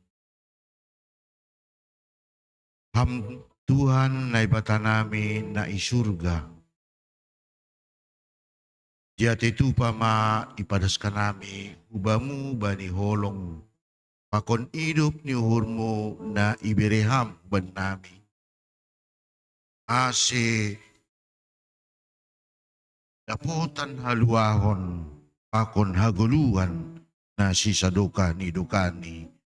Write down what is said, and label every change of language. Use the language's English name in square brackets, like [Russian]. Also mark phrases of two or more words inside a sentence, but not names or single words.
[Batak Simalungun] Ham Tuhan na ibatanami na isurga. Jati tu pama ipadaskan nami ubamu bani holong. Pakon hidup ni uhurmu na ibereham ban nami. Ase dapotan haluahon pakon haguluhan na sisadoka ni dukani.